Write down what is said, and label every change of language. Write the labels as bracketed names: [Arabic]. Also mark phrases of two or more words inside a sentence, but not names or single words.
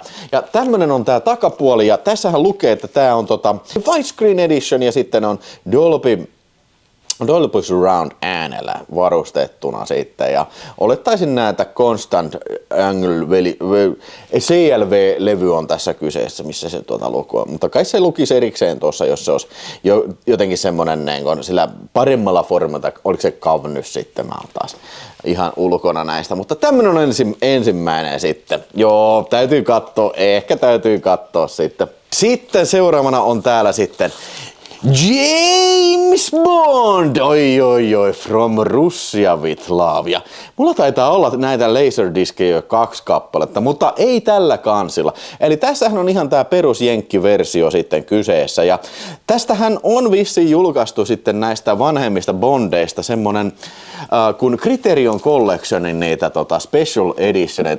[Finnish] Ja tämmönen on tää takapuoli, ja tässähän lukee, että tää on [English] widescreen edition, [Finnish] ja sitten on Dolby Surround äänellä varustettuna sitten, ja olettaisin näitä [English] Constant Angle [Finnish] CLV-levy on tässä kyseessä, missä se lukee, mutta kai se lukisi erikseen tuossa, jos se olisi jotenkin semmonen sillä paremmalla formata, oliko se Kavnys sitten, mä oon taas ihan ulkona näistä, mutta tämmönen on ensimmäinen sitten. Joo, täytyy katsoa sitten. Sitten seuraavana on täällä sitten James Bond! Oi, from Russia with love. Ja mulla taitaa olla näitä Laserdiscejä jo 2 kappaletta, mutta ei tällä kansilla. Eli tässähän on ihan tää perusjenkkiversio sitten kyseessä. Ja tästähän on vissiin julkaistu sitten näistä vanhemmista Bondeista semmonen kun Criterion Collectionin niitä [English] special editioneita.